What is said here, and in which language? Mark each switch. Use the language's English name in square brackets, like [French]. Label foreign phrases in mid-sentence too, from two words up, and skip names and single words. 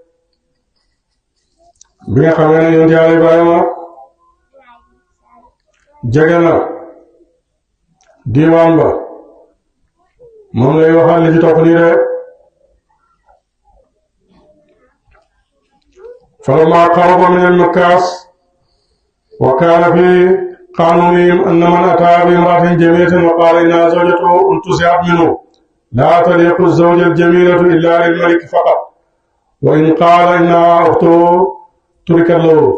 [Wolof] bi nga xamee ne yonent Yàlla Ibrahima jege na diwaan ba moom lay waxal li ci topp nii de [Arabic] فلما قرب من المكاس وكان في قانونهم أن من أتى بامرأة جميلة وقال إنها زوجته انتزعت منه لا تليق الزوجة الجميلة إلا للملك فقط، وإن قال إنها أخته ترك له.